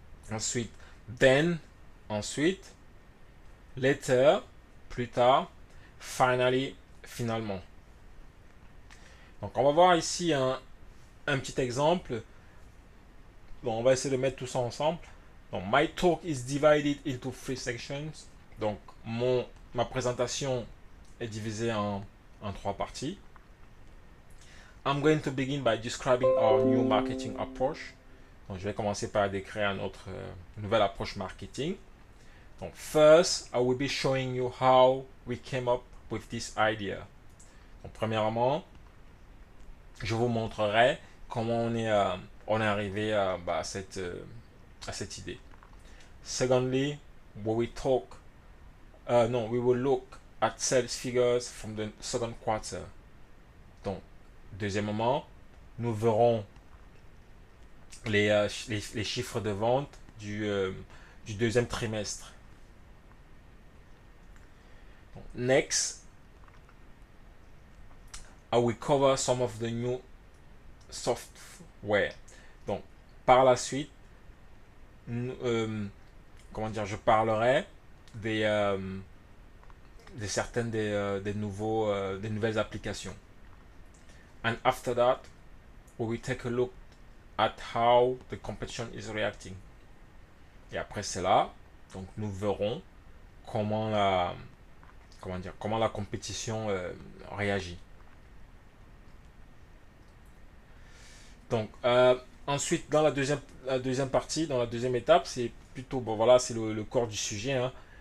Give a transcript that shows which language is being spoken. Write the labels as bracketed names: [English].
[French] Ensuite, [English] then, [French] ensuite. [English] Later, [French] plus tard. [English] Finally, [French] finalement. Donc on va voir ici un petit exemple. Bon, on va essayer de mettre tout ça ensemble. [English] Donc, my talk is divided into three sections. [French] Donc, ma présentation est divisée en trois parties. [English] I'm going to begin by describing our new marketing approach. [French] Donc, je vais commencer par décrire notre nouvelle approche marketing. [English] Donc, first, I will be showing you how we came up with this idea. [French] Donc, premièrement, je vous montrerai comment on est arrivé à cette idée. [English] Secondly, we will talk, no, we will look at sales figures from the second quarter. [French] Donc, deuxièmement, nous verrons les chiffres de vente du deuxième trimestre. [English] Donc, next, I will cover some of the new software. [French] Donc, par la suite, comment dire, je parlerai des, euh, certaines des nouvelles applications. [English] And after that, we will take a look at how the competition is reacting. [French] Et après cela, donc nous verrons comment comment la compétition réagit. Donc ensuite, dans la deuxième partie, dans la deuxième étape, c'est plutôt bon, voilà, c'est le corps du sujet, hein.